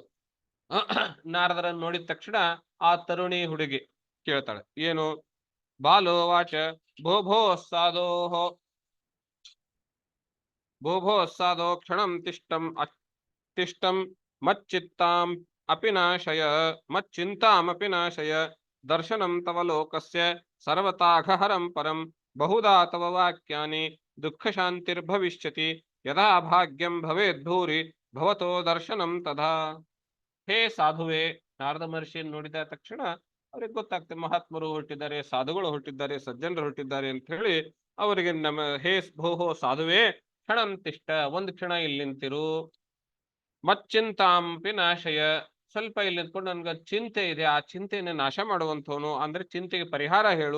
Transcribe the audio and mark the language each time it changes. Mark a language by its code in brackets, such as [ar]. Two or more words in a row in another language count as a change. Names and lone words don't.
[kn] ನಾರದರನ್ನು ನೋಡಿದ ತಕ್ಷಣ ಆ ತರುಣಿ ಹುಡುಗಿ ಕೇಳ್ತಾಳೆ, ಏನು? [sa] ಬಾಲೋ ವಾಚ ಭೋ ಭೋ ಸಾಧೋ ಭೋ ಸಾಧೋ ಕ್ಷಣಂ ತಿಷ್ಟಂ ಅತಿಷ್ಟಂ ಮಚ್ಚಿತ್ತಾಂ ಅಪಿ ನಾಶಯ ಮಚ್ಚಿಂತಾಮಪಿ ನಾಶಯ ದರ್ಶನಂ ತವ ಲೋಕಸ್ಯ ಸರ್ವತಾಘಹರಂ ಪರಂ ಬಹುಧಾ ತವ ವಾಕ್ಯಾನಿ ದುಃಖ ಶಾಂತಿರ್ಭವಿಷ್ಯತಿ ಯದಾ ಭಾಗ್ಯಂ ಭವೇದ್ಭೂರಿ ಭವತೋ ದರ್ಶನಂ ತದಾ. [kn] ಹೇ ಸಾಧುವೆ, ನಾರದ ಮಹರ್ಷಿಯನ್ನು ನೋಡಿದ ತಕ್ಷಣ ಅವ್ರಿಗೆ ಗೊತ್ತಾಗ್ತದೆ ಮಹಾತ್ಮರು ಹೊರಟಿದ್ದಾರೆ, ಸಾಧುಗಳು ಹೊರಟಿದ್ದಾರೆ, ಸಜ್ಜನರು ಹೊರಟಿದ್ದಾರೆ ಅಂತ ಹೇಳಿ ಅವರಿಗೆ ನಮ್ಮ ಹೇ ಭೋಹೋ ಸಾಧುವೆ [sa] ಕ್ಷಣಂ ತಿಷ್ಟ, [kn] ಒಂದು ಕ್ಷಣ ಇಲ್ಲಿ ನಿಂತಿರು. [sa] ಮಚ್ಚಿಂತಾಂಪಿ ನಾಶಯ, [kn] ಸ್ವಲ್ಪ ಇಲ್ಲಿ ನಿಂತ್ಕೊಂಡು ನನ್ಗೆ ಚಿಂತೆ ಇದೆ, ಆ ಚಿಂತೆಯನ್ನು ನಾಶ ಮಾಡುವಂಥವನು, ಅಂದ್ರೆ ಚಿಂತೆಗೆ ಪರಿಹಾರ ಹೇಳು.